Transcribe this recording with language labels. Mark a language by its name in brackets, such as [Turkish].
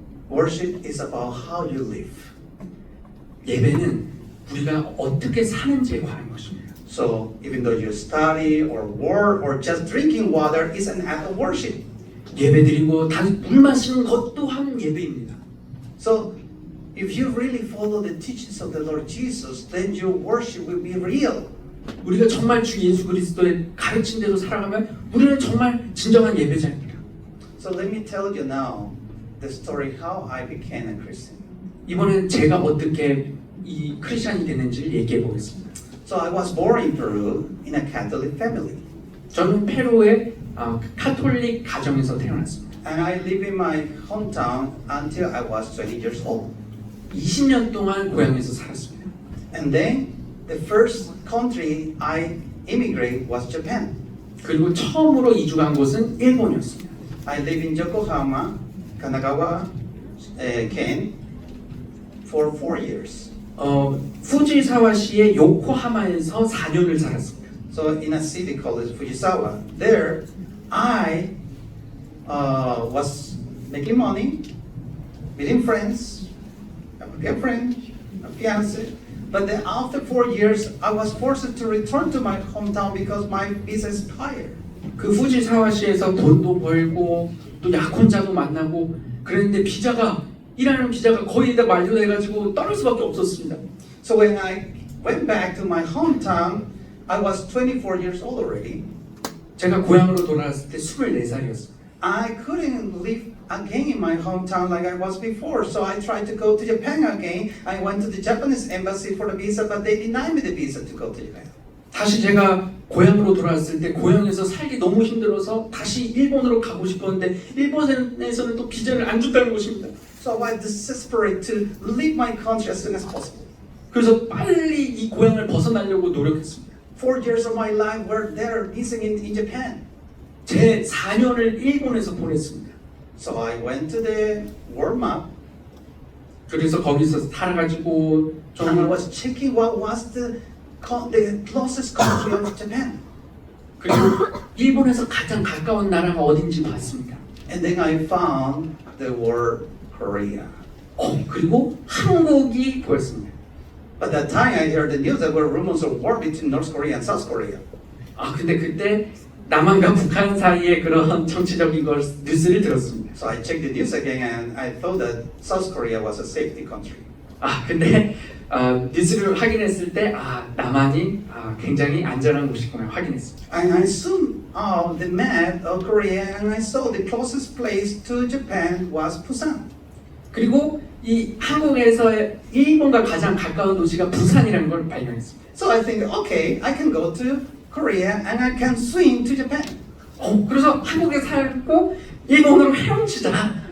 [English] Worship is about how you live. [Korean] 예배는 우리가 어떻게 사는지에 관한 것입니다. [English] So even though you study or work or just drinking water is an act of worship. [Korean] 예배드리고 단 물 마시는 것 또한 예배입니다. [English] So if you really follow the teachings of the Lord Jesus, then your worship will be real. [Korean] 우리가 정말 주 예수 그리스도의 가르친 대로 살아가면 우리는 정말 진정한 예배자입니다. [English] So let me tell you now the story how I became a Christian. [Korean] 이번엔 제가 어떻게 이 크리스천이 됐는지를 얘기해 보겠습니다. [English] So I was born in Peru in a Catholic family. [Korean] 저는 페루의 카톨릭 가정에서 태어났습니다. [English] And I lived in my hometown until I was 20 years old. [Korean] 20년 동안 고향에서 살았습니다. [English] And then the first country I immigrated was Japan. [Korean] 그리고 처음으로 이주 간 곳은 일본이었습니다. [English] I live in Yokohama, Kanagawa, Ken for 4 years. [Korean] 후지사와시의 요코하마에서 4년을 살았습니다. [English] So in a city called Fujisawa, there I was making money, meeting friends, have a girlfriend, a fiance. But then after 4 years, I was forced to return to my hometown because my visa expired. [Korean] 그 후지사와시에서 돈도 벌고 또 약혼자도 만나고 그랬는데 일하는 비자가 거의 다 만료돼가지고 떠날 수밖에 없었습니다. [English] So when I went back to my hometown, I was 24 years old already. [Korean] 제가 고향으로 돌아왔을 때 24살이었습니다. [English] I couldn't live again in my hometown like I was before, so I tried to go to Japan again. I went to the Japanese embassy for the visa, but they denied me the visa to go to Japan. [Korean] 다시 제가 고향으로 돌아왔을 때 고향에서 살기 너무 힘들어서 다시 일본으로 가고 싶었는데 일본에서는 또 비자를 안 준다는 것입니다. [English] So I was desperate to leave my country as soon as possible. [Korean] 그래서 빨리 이 고향을 벗어나려고 노력했습니다. [English] 4 years of my life were there missing in Japan. [Korean] 제 4년을 일본에서 보냈습니다. [English] So I went to the world map [Korean] 그래서 거기서 살아가지고 [English] and I [Korean] 정말 [English] was checking what was the closest country of Japan. [Korean] 그리고 일본에서 가장 가까운 나라가 어딘지 봤습니다. [English] And then I found the word Korea. [Korean] 그리고 한국이 보였습니다. [English] But that time I heard the news that were rumors of war between North Korea and South Korea. [Korean] 근데 그때 남한과 북한 사이에 그런 정치적인 걸 뉴스를 들었습니다. [English] So I checked the news again and I thought that South Korea was a safety country. [Korean] 근데 뉴스를 확인했을 때 남한이 굉장히 안전한 곳이구나 확인했습니다. [English] And I zoomed out the map of Korea and I saw the closest place to Japan was Busan. [Korean] 그리고 이 한국에서 일본과 가장 가까운 도시가 부산이라는 걸 발견했습니다. [English] So I think, okay, I can go to Korea and I can swim to Japan. [Korean] 그래서 한국에 살고 일본으로 헤엄치자.